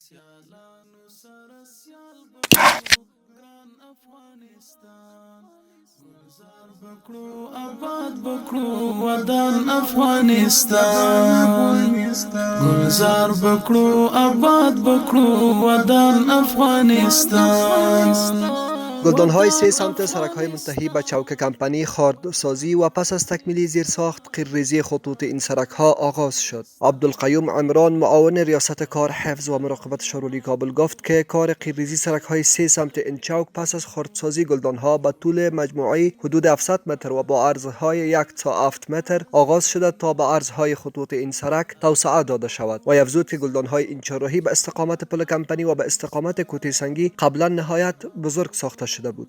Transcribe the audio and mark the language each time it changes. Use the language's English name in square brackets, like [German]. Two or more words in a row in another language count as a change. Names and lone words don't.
[Pashto] سیالانو سره سیال بکړو ګران افغانستان گلزار بکړو آباد بکړو ودان افغانستان گلزار بکړو آباد بکړو ودان افغانستان [Persian] گلدان‌های 3 سمت سرک‌های منتهی به چوک کمپانی خاردسازی و پس از تکمیل زیرساخت قیرریزی خطوط این سرک‌ها آغاز شد. عبدالقیوم عمران معاون ریاست کار حفظ و مراقبت شورولی کابل گفت که کار قیرریزی سرک‌های 3 سمت این چوک پس از خاردسازی گلدان‌ها به طول مجموعی حدود 700 متر و با عرضهای 1 تا 7 متر آغاز شده تا به عرضهای خطوط این سرک توسعه داده شود و افزود که گلدان‌های این چهارراهی به استقامت پل کمپانی و به استقامت کوته سنگی قبلا نهایت بزرگ ساخته شده بود.